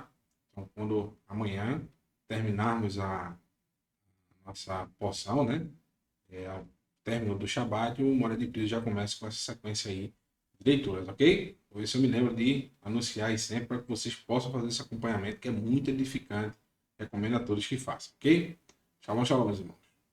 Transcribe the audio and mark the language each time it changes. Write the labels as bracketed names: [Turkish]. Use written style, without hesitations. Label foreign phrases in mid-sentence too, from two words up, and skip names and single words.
[Portuguese] Então, quando amanhã terminarmos a nossa porção, né? Ao término do Shabat, o Moré de Prísio já começa com essa sequência aí de leituras, ok? Por isso eu me lembro de anunciar aí sempre para que vocês possam fazer esse acompanhamento, que é muito edificante. Recomendo a todos que façam, ok? [Hebrew] שלום, שלום, [Portuguese] meus irmãos.